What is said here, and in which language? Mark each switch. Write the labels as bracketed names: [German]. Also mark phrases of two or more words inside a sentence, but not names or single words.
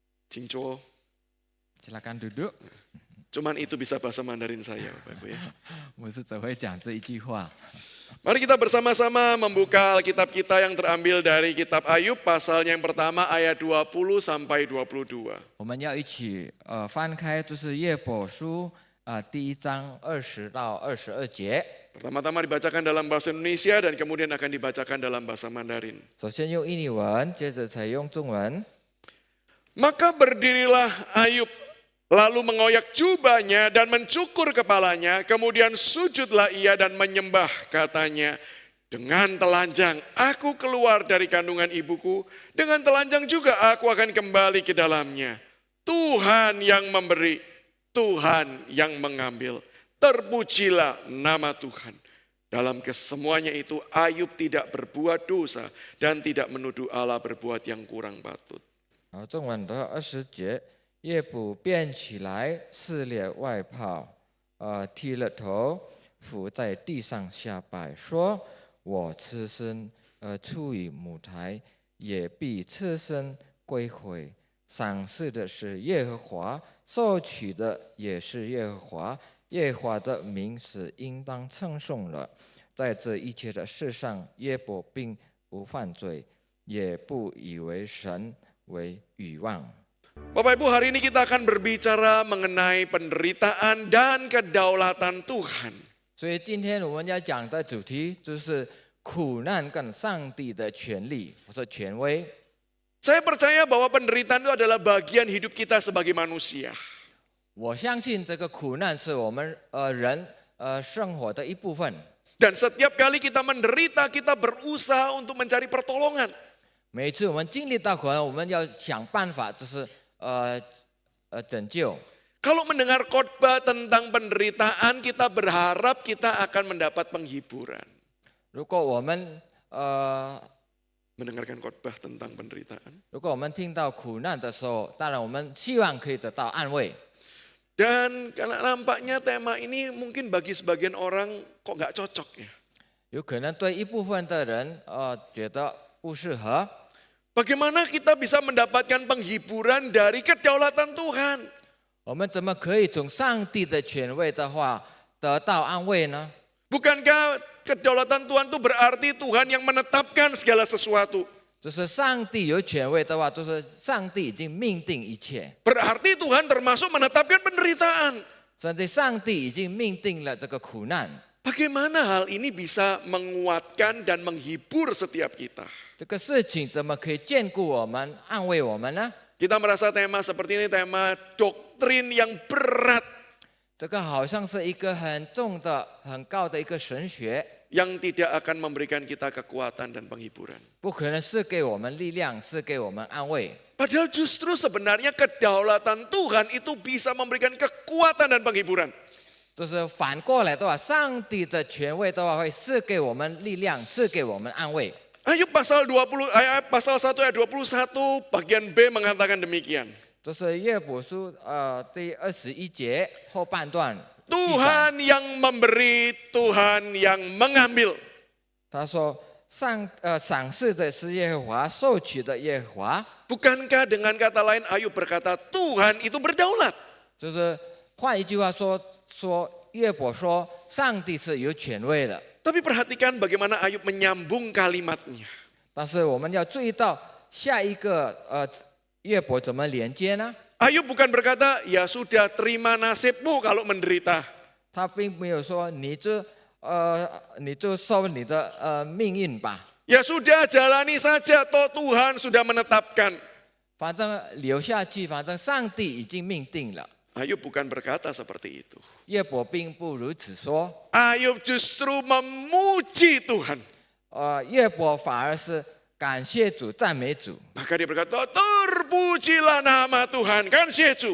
[Indonesian] Cinco. Silakan duduk. Cuman itu bisa bahasa Mandarin saya, Bapak Ibu ya. [Chinese] 我是只会讲这一句话。 [Indonesian] Mari kita bersama-sama membuka Alkitab kita yang terambil dari kitab Ayub pasalnya yang pertama ayat 20 sampai 22. [Chinese] 我们要一起翻开，就是约伯书第1章20到22节。 [Indonesian] Pertama-tama dibacakan dalam bahasa Indonesia dan kemudian akan dibacakan dalam bahasa Mandarin. [Chinese] 首先用印尼文，接着采用中文。 [Indonesian] Maka berdirilah Ayub, lalu mengoyak jubahnya dan mencukur kepalanya, kemudian sujudlah ia dan menyembah, katanya, dengan telanjang aku keluar dari kandungan ibuku, dengan telanjang juga aku akan kembali ke dalamnya. Tuhan yang memberi, Tuhan yang mengambil, terpujilah nama Tuhan. Dalam kesemuanya itu Ayub tidak berbuat dosa dan tidak menuduh Allah berbuat yang kurang patut. [Chinese] 好，中文的20节，夜捕便起来，撕裂外袍，剃了头，伏在地上下拜，说：“我赤身出于母胎，也必赤身归回。赏赐的是耶和华，收取的也是耶和华。耶和华的名是应当称颂了。在这一切的事上，约伯并不犯罪，也不以为神为欲望。” [Indonesian] Bapak Ibu, hari ini kita akan berbicara mengenai penderitaan dan kedaulatan Tuhan. [Chinese] 所以今天我们要讲的主题就是苦难跟上帝的权利或者权威。 [Indonesian] Saya percaya bahwa penderitaan itu adalah bagian hidup kita sebagai manusia. [Chinese] 我相信这个苦难是我们人生活的一部分。 [Indonesian] Dan setiap kali kita menderita, kita berusaha untuk mencari pertolongan. [Chinese] 每一次我们经历到苦难，我们要想办法，就是拯救。 [Indonesian] Kalau mendengar khotbah tentang penderitaan, kita berharap kita akan mendapat penghiburan. [Chinese] 如果我们 [Indonesian] Mendengarkan khotbah tentang penderitaan. [Chinese] 如果我们听到苦难的时候，当然我们希望可以得到安慰。 [Indonesian] Dan karena nampaknya tema ini mungkin bagi sebagian orang kok nggak cocok ya. [Chinese] 有可能对一部分的人觉得不适合。 [Indonesian] Bagaimana kita bisa mendapatkan penghiburan dari kedaulatan Tuhan? [Chinese] 我们怎么可以从上帝的权威的话得到安慰呢？ [Indonesian] Bukankah kedaulatan Tuhan itu berarti Tuhan yang menetapkan segala sesuatu? [Chinese] 就是上帝有权威的话，就是上帝已经命定一切， [Indonesian] Berarti Tuhan termasuk menetapkan penderitaan. [Chinese] 甚至上帝已经命定了这个苦难。 [Indonesian] Bagaimana hal ini bisa menguatkan dan menghibur setiap kita? [Chinese] 这个事情怎么可以兼顾我们、安慰我们呢？ [Indonesian] Kita merasa tema seperti ini tema doktrin yang berat [Chinese] 这个好像是一个很重的、很高的一个神学， [Indonesian] yang tidak akan memberikan kita kekuatan dan penghiburan. [Chinese] 不可能是给我们力量，是给我们安慰。 [Indonesian] Padahal justru sebenarnya kedaulatan Tuhan itu bisa memberikan kekuatan dan penghiburan. [Chinese] 就是反过来的话，上帝的权威的话会是给我们力量，是给我们安慰。 [Indonesian] Ayub pasal 1 ayat 21 bagian B mengatakan demikian. [Chinese] 这是约伯书第21节后半段。 [Indonesian] Tuhan yang memberi, Tuhan yang mengambil. [Chinese] 他说赏赐的是耶和华，收取的耶和华。 [Indonesian] Bukankah dengan kata lain Ayub berkata Tuhan itu berdaulat? [Chinese] 就是换一句话说约伯说上帝是有权威的。 [Indonesian] Tapi perhatikan bagaimana Ayub menyambung kalimatnya. [Chinese] 但是我们要注意到下一个约伯怎么连接呢？ [Indonesian] Ayub bukan berkata, ya sudah terima nasibmu kalau menderita. [Chinese] 他并没有说你就受你的命运吧， [Indonesian] Ya sudah jalani saja, toh Tuhan sudah menetapkan. [Chinese] 反正留下去，反正上帝已经命定了。 [Indonesian] Ayub bukan berkata seperti itu. [Chinese] 约伯并不如此说， [Indonesian] Ayub justru memuji Tuhan. [Chinese] 约伯反而是感谢主、赞美主。 [Indonesian] Maka dia berkata, terpujilah nama Tuhan, kan Yesus.